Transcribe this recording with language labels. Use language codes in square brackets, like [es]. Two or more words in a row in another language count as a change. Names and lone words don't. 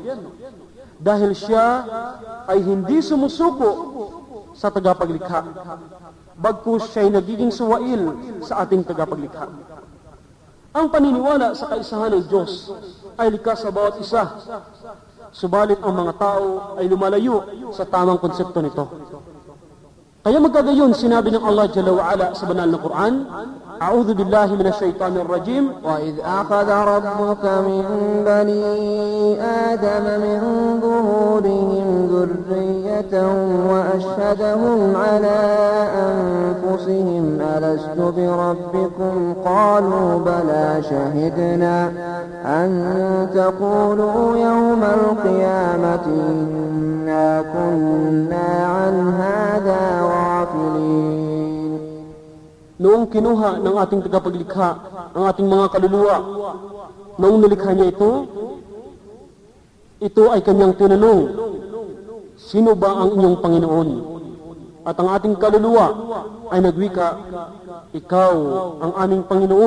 [tl] Dahil siya ay hindi sumusuko sa tagapaglikha, bagkus siya ay nagiging suwail sa ating tagapaglikha. Ang paniniwala sa kaisahan ng Diyos ay likas sa bawat isa, subalit ang mga tao ay lumalayo sa tamang konsepto nito. Kaya magkagayon, sinabi ng Allah [ar] جل وعلا [tl] sa banal na Quran, [ar] أعوذ بالله من الشيطان الرجيم, وَإِذْ أَخَذَ رَبُّكَ مِنْ بَنِي آدَمَ مِنْ ظُهُورِهِمْ ذُرِّيَّتَهُمْ وَأَشْهَدَهُمْ عَلَى أَنفُسِهِمْ أَلَسْتُ بِرَبِّكُمْ قَالُوا بَلَى شَهِدْنَا أَنْ تَقُولُوا يَوْمَ الْقِيَامَةِ إِنَّا كُنَّا عَنْ هَذَا غَافِلِينَ. [tl] Noong kinuha ng ating tagapaglikha ang ating mga kaluluwa, noong nilikha niya ito, Ito ay kanyang tinanong, sino ba ang inyong Panginoon? At ang ating kaluluwa ay nagwika, ikaw ang aming Panginoon.